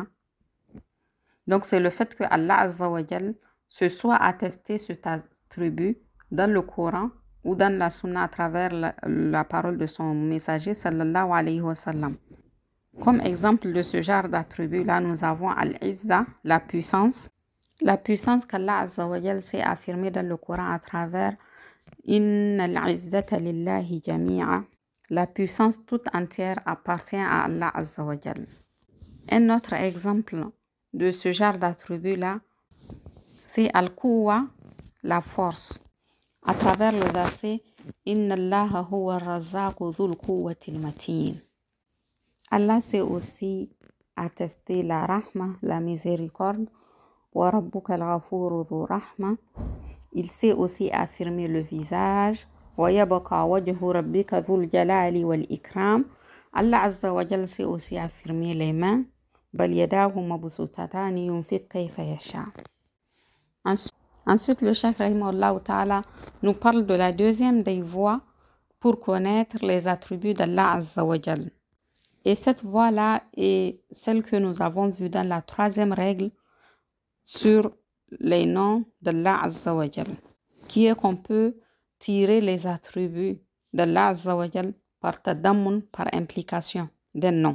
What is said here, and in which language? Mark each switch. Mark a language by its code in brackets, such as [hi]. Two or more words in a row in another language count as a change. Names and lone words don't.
[fr] Donc, c'est le fait que Allah [ar] عز وجل [fr] se soit attesté cet attribut dans le Coran ou dans la Sunna à travers la parole de son messager [ar] صلى الله عليه وسلم. [fr] Comme exemple de ce genre d'attribut-là, nous avons Al-Izza, la puissance. La puissance qu'Allah [ar] عز وجل [fr] s'est affirmée dans le Coran à travers [ar] إن العزة لله جميعا. [fr] La puissance toute entière appartient à Allah [ar] عز وجل. [fr] Un autre exemple de ce genre d'attribut-là, c'est Al-Quwwa, la force. À travers le verset [ar] إن الله هو الرزاق ذو القوة المتين. [fr] Allah s'est aussi attesté la rahma, la miséricorde. [ar] وربك الغفور ذو الرحمة. [fr] Il s'est aussi affirmé le visage. [ar] ويبقى وجه ربك ذو الجلال والإكرام. [fr] Allah [ar] عز وجل [fr] s'est aussi affirmé les mains. [ar] بل يداه مبسوطتان ينفق كيف يشاء. [fr] Ensuite, le Cheikh [ar] رحمه الله تعالى [fr] nous parle de la deuxième des voies pour connaître les attributs d'Allah [ar] عز وجل. [fr] Et cette voie-là est celle que nous avons vue dans la troisième règle sur les noms d'Allah [ar] عز وجل, [fr] qui est qu'on peut tirer les attributs d'Allah [ar] عز وجل [fr] par tadammun, par implication d'un nom.